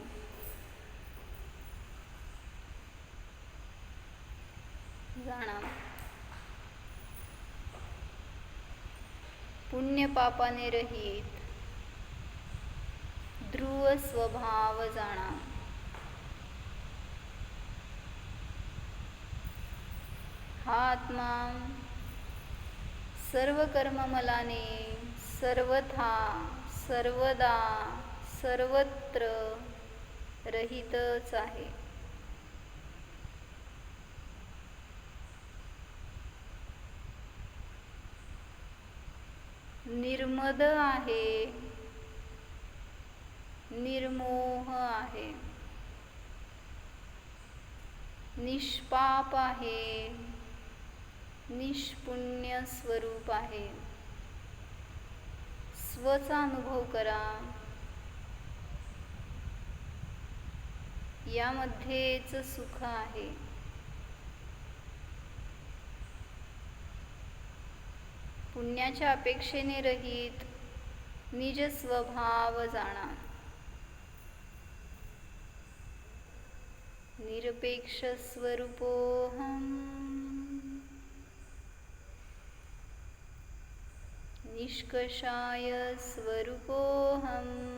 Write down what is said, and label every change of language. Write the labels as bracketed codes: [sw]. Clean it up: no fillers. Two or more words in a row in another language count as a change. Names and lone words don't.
[mr] जाणा पुण्य पापाने रहित ध्रुव स्वभाव जाणा. हा आत्मा सर्व कर्ममलाने सर्वथा सर्वदा सर्वत्र रहितच आहे. निर्मद आहे, निर्मोह आहे, निष्पाप आहे, निष्पुण्य स्वरूप आहे. स्वचा अनुभव करा. यामध्येच सुख आहे. पुण्याच्या अपेक्षेने रहित निज स्वभाव जाणा. [sa] निरपेक्ष स्वरूपोऽहम्. निष्कषाय स्वरूपोऽहम्.